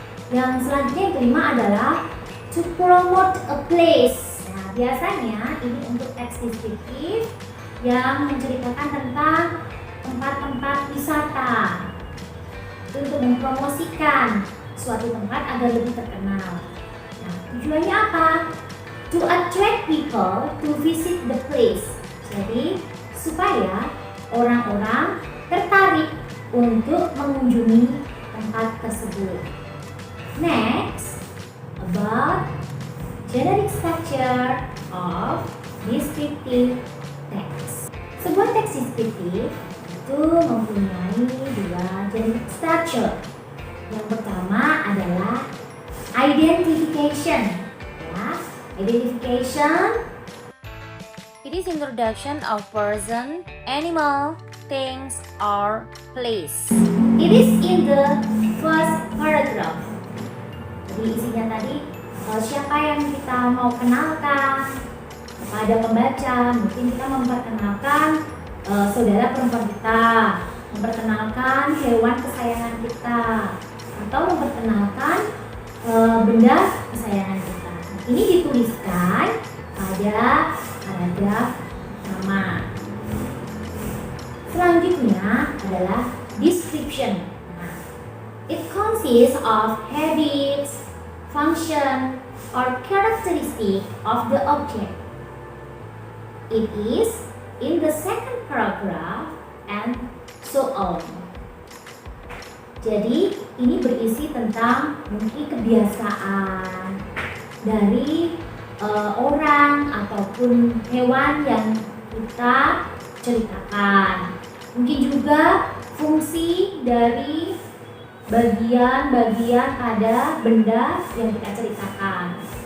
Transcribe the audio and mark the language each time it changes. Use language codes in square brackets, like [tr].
[id] Yang selanjutnya yang kelima adalah [en] to promote a place. [id] Nah, biasanya ini untuk teks deskriptif yang menceritakan tentang tempat-tempat wisata. Itu untuk mempromosikan suatu tempat agar lebih terkenal. Nah, tujuannya apa? [en] To attract people to visit the place. [id] Jadi, supaya orang-orang tertarik untuk mengunjungi tempat tersebut. [en] Next, about generic structure of descriptive text. [id] Sebuah teks deskriptif itu mempunyai dua generic structure. Yang pertama adalah identification. Ya, identification. [en] It is introduction of person, animal, things, or place. It is in the first paragraph. [id] Jadi isinya tadi siapa yang kita mau kenalkan kepada pembaca. Mungkin kita memperkenalkan saudara perempuan kita, memperkenalkan hewan kesayangan kita, atau memperkenalkan benda kesayangan kita. Ini dituliskan pada paragraf pertama. Selanjutnya adalah description. [en] Nah, it consists of habits, function, or characteristic of the object. It is in the second paragraph and so on. [id] Jadi ini berisi tentang mungkin kebiasaan dari orang ataupun hewan yang kita ceritakan. Mungkin juga fungsi dari bagian-bagian pada benda yang kita ceritakan.